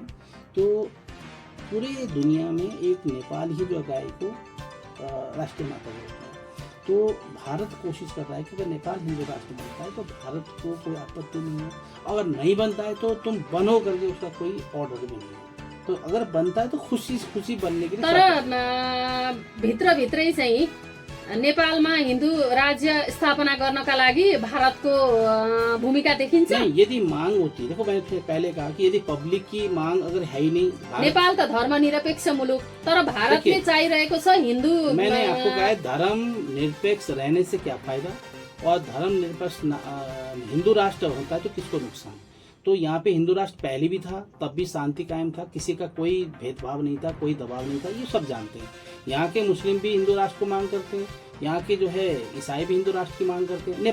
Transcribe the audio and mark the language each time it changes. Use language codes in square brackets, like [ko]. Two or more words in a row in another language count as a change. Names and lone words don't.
[hi] तो पूरे दुनिया में एक नेपाल ही जो गाय को राष्ट्रीय माता के रूप में। तो भारत कोशिश कर रहा है कि अगर नेपाल हिंदू राष्ट्र बनता है तो भारत को कोई आपत्ति नहीं है, अगर नहीं बनता है तो तुम बनो करके उसका कोई ऑर्डर भी नहीं है। तो अगर बनता है तो खुशी बनने के लिए [ne] तर भित्रभित्रै चाहिँ नेपालमा हिन्दू राज्य स्थापना गर्नका लागि भारतको भूमिका देखिन्छ। [hi] नहीं, यदि मांग होती है, देखो मैंने पहले कहा कि यदि पब्लिक की मांग अगर है ही नहीं, [ne] नेपाल त धर्मनिरपेक्ष मुलुक, तर भारतले चाहिरहेको छ हिन्दू। [hi] मैंने आपको कहा धर्म निरपेक्ष रहने से क्या फायदा और धर्म निरपेक्ष हिंदू राष्ट्र होता है तो किसको नुकसान। तो यहाँ पे हिंदू राष्ट्र पहले भी था, तब भी शांति कायम था, किसी का कोई भेदभाव नहीं था, कोई दबाव नहीं था, ये सब जानते हैं। यहाँ के मुस्लिम भी हिंदू राष्ट्र को मांग करते हैं, यहाँ के जो है ईसाई भी हिंदू राष्ट्र की मांग करते हैं।